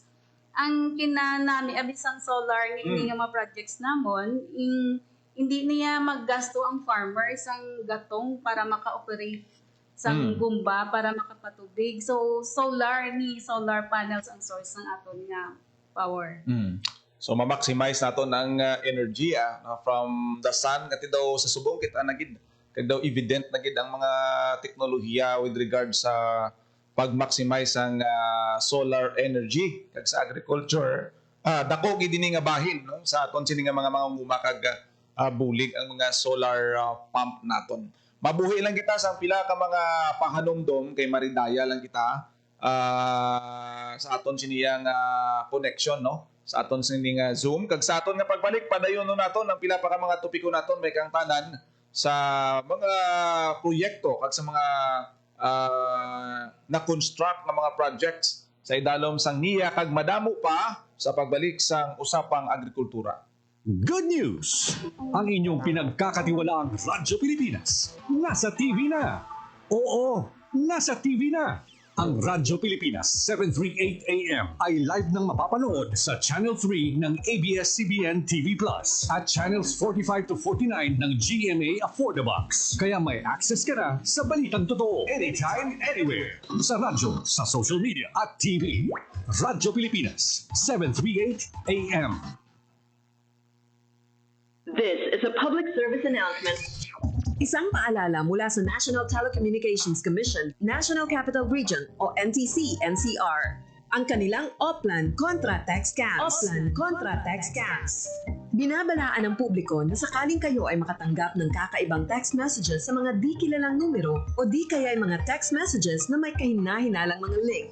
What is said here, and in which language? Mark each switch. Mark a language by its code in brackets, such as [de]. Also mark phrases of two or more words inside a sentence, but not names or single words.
[hil] Ang kinanami abisang solar nga ini nga mga projects namon hindi niya maggasto ang farmers ang gatong para maka-operate sa gumba para makapatubig. So [en] solar panels [hil] ang source ng aton nga power. So ma-maximize naton ang [en] energy from the sun [hil] kati daw sa subong kita nagid kag daw evident nagid ang mga teknolohiya [en] with regard [hil] sa pag-maximize ang solar energy kag sa agriculture. Dako gid ini nga bahin no sa aton sini nga mga mangunguma kag bulig ang mga solar pump naton. Mabuhi lang kita sa pila ka mga pahanumdom kay maridaya lang kita sa aton siniyang connection no sa aton sini nga Zoom kag sa aton nga pagbalik padayon naton ang pila pa ka mga topiko naton may kang tanan sa mga proyekto kag sa mga na-construct nga mga projects sa idalom sang NIA kag madamo pa sa pagbalik sang usapang agrikultura. Good news! [tl] Ang inyong pinagkakatiwalaang Radyo Pilipinas nasa TV na. Oo, nasa TV na. Ang Radyo Pilipinas 738 AM ay live nang mapapanood sa Channel 3 ng ABS-CBN TV Plus at Channels 45 to 49 ng GMA Affordabox. Kaya may access ka na sa balitang totoo [en] anytime, anywhere. [tl] Sa radyo, sa social media at TV. Radyo Pilipinas 738 AM. [en] This is a public service announcement. [tl] Isang paalala mula sa National Telecommunications Commission, National Capital Region o NTC-NCR. Ang kanilang Oplan Contra Tax Scams. Oplan Contra Tax Scams. Binabalaan ng publiko na sakaling kayo ay makatanggap ng kakaibang text messages sa mga di kilalang numero o di kaya ay mga text messages na may kahina-hinalang mga link.